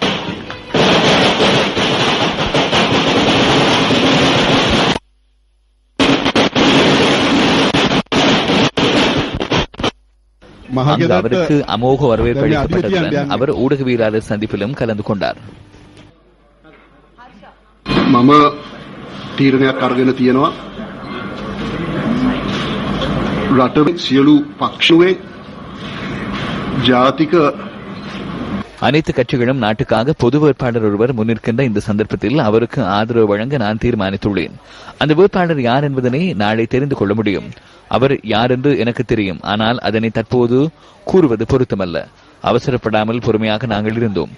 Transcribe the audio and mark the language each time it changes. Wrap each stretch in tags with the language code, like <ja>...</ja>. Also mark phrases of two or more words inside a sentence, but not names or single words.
<ta>அவருக்கு அமோக வரவேற்பு அளிக்கப்பட்டதுடன் அவர் ஊடகவியலாளர் சந்திப்பிலும் கலந்து கொண்டார்.</ta> <si>මම තීරණයක් අරගෙන තියෙනවා රටේ සියලු පක්ෂුවේ ජාතික</si> <ta>அனைத்து கட்சிகளும் நாட்டுக்காக பொது வேட்பாளர் ஒருவர் முன்னிற்கின்ற இந்த சந்தர்ப்பத்தில் அவருக்கு ஆதரவு வழங்க நான் தீர்மானித்துள்ளேன். அந்த வேட்பாளர் யார் என்பதனை நாளை தெரிந்து கொள்ள முடியும். அவர் யார் என்று எனக்கு தெரியும். ஆனால் அதனை தற்போது கூறுவது பொருத்தமல்ல. அவசரப்படாமல் பொறுமையாக நாங்கள் இருந்தோம்.</ta>